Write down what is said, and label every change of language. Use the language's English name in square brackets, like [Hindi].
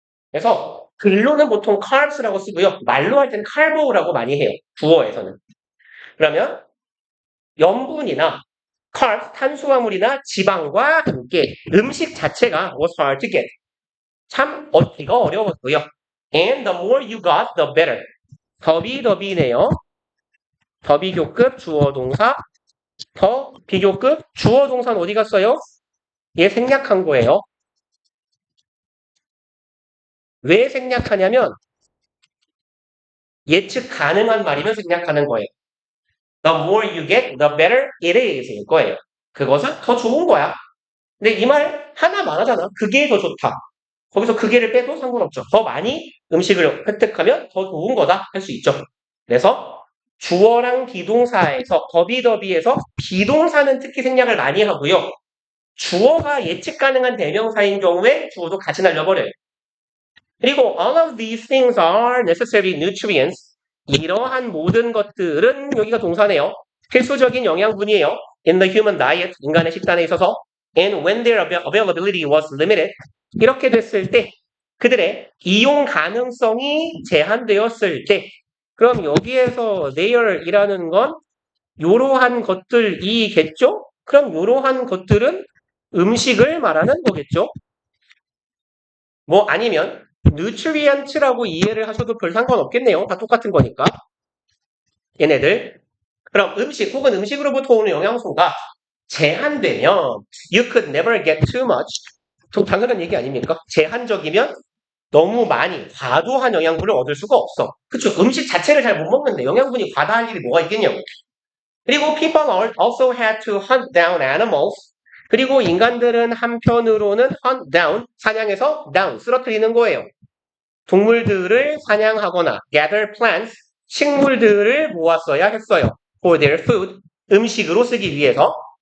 [Korean] 그래서 글로는 보통 carbs라고 쓰고요. 말로 할 때는 carbo라고 많이 해요. 주어에서는. 그러면 염분이나 carbs, 탄수화물이나 지방과 함께 음식 자체가 [English] was hard to get. [Korean] 참 얻기가 어려웠고요. [English] And the more you got, the better. [Korean] 더비네요. 더비교급 주어 동사. 더 비교급 주어 동사는 어디 갔어요? 얘 생략한 거예요. 왜 생략하냐면 예측 가능한 말이면 생략하는 거예요. [English] The more you get, the better it is [Korean] 일 거예요. 그것은 더 좋은 거야. 근데 이 말 하나만 하잖아. 그게 더 좋다. 거기서 그게를 빼도 상관없죠. 더 많이 음식을 획득하면 더 좋은 거다 할 수 있죠. 그래서 주어랑 비동사에서 더비에서 비동사는 특히 생략을 많이 하고요. 주어가 예측 가능한 대명사인 경우에 주어도 같이 날려버려요. [English] 그리고 all of these things are necessary nutrients. [Korean] 이러한 모든 것들은 여기가 동사네요. 필수적인 영양분이에요. [English] In the human diet, [Korean] 인간의 식단에 있어서 [English] and when their availability was limited. [Korean] 이렇게 됐을 때 그들의 이용 가능성이 제한되었을 때 그럼 여기에서 there이라는 건 이러한 것들이겠죠? 그럼 이러한 것들은 음식을 말하는 거겠죠? 뭐 아니면 nutrient라고 이해를 하셔도 별 상관없겠네요. 다 똑같은 거니까. 얘네들. 그럼 음식 혹은 음식으로부터 오는 영양소가 제한되면 [English] you could never get too much. [Korean] 좀 당연한 얘기 아닙니까? 제한적이면 너무 많이 과도한 영양분을 얻을 수가 없어. 그쵸? 음식 자체를 잘 못 먹는데 영양분이 과다할 일이 뭐가 있겠냐고. [English] 그리고 people also had to hunt down animals. [Korean] 그리고 인간들은 한편으로는 hunt down, 사냥해서 down, 쓰러뜨리는 거예요. 동물들을 사냥하거나 [English] gather plants, [Korean] 식물들을 모았어야 했어요. [English] for their food, [Korean] 음식으로 쓰기 위해서.